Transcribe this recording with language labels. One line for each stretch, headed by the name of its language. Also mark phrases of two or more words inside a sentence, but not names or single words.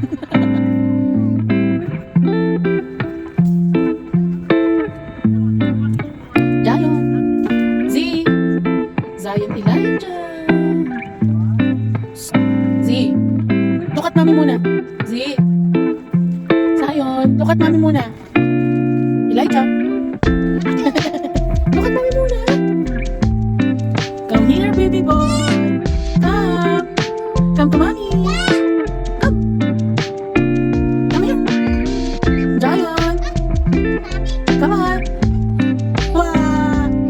English: Zion. Z. Zion Elijah. Z. Look at mami muna. Z. Zion. Look at mami muna. Elijah. Look at mami muna. Come here, baby boy. Come. Come to mommy. Come. Come here. Zion. Come on. Wow.